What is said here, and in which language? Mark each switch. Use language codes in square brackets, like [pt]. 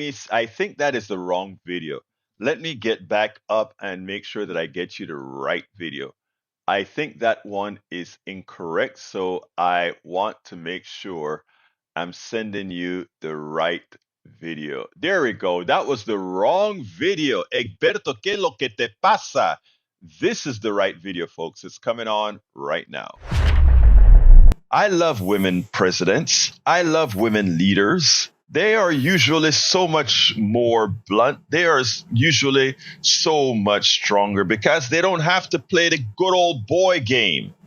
[en] I think that is the wrong video. Let me get back up and make sure that I get you the right video. I think that one is incorrect, so I want to make sure I'm sending you the right video. There we go. That was the wrong video. [es] Egberto, ¿qué lo que te pasa? [en] This is the right video, folks. It's coming on right now. I love women presidents. I love women leaders. They are usually so much more blunt. They are usually so much stronger because they don't have to play the good old boy game.